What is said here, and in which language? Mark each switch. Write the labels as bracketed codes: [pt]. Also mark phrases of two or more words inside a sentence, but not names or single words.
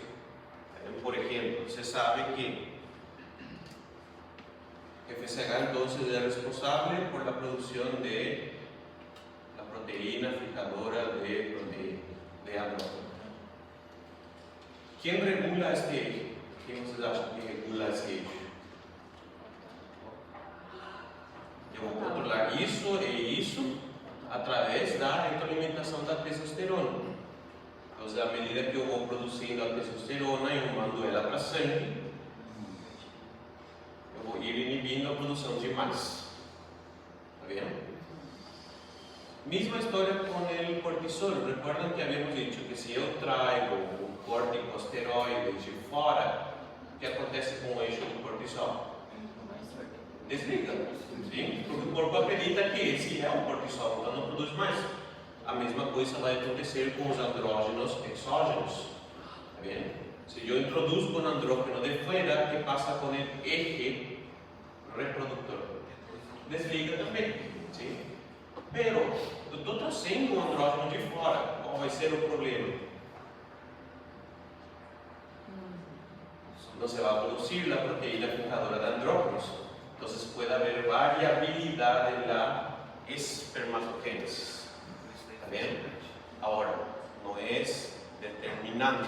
[es] Por ejemplo, se sabe que FSH entonces es responsable por la producción de la proteína fijadora de andrógeno. ¿Quién regula este eje? ¿Quién ustedes [pt] acham que regula esse eje? Eu vou controlar isso e isso através da retroalimentação da testosterona. Então, à medida que eu vou produzindo a testosterona, eu mando ela para sangue, eu vou ir inibindo a produção de mais. [es] ¿Está bien? Misma [pt] história com o cortisol. [es] Recuerdan que habíamos dicho que [pt] se eu trago um corticosteroide de fora, o que acontece com o eixo do cortisol? Desliga, sim? Porque o corpo acredita que esse é o cortisol, então não produz mais. A mesma coisa vai acontecer com os andrógenos exógenos. Está bem? Se eu introduzo um andrógeno de fora, que passa com o eje reprodutor? Desliga também, sim? Pero, eu estou trazendo um andrógeno de fora, qual vai ser o problema? [es] No se va a producir la proteína fijadora de andrógenos. Entonces puede haber variabilidad en la espermatogénesis. ¿Está bien? Ahora, no es determinante.